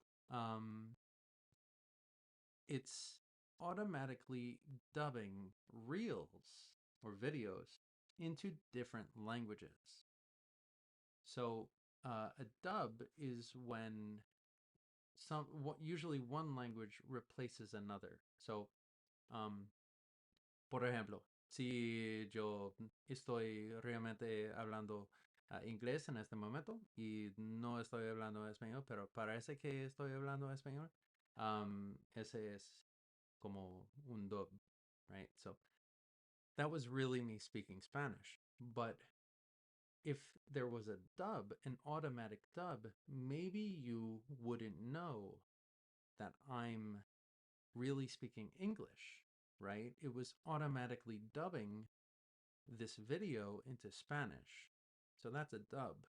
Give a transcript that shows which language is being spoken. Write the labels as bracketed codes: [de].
[en] Um, it's automatically dubbing reels or videos into different languages. So a dub is when usually one language replaces another. [es] So, um, por ejemplo, si yo estoy realmente hablando inglés en este momento y no estoy hablando español, pero parece que estoy hablando español, ese es como un dub, right? [en] So that was really me speaking Spanish. But if there was a dub, an automatic dub, maybe you wouldn't know that I'm really speaking English, right? It was automatically dubbing this video into Spanish. So that's a dub.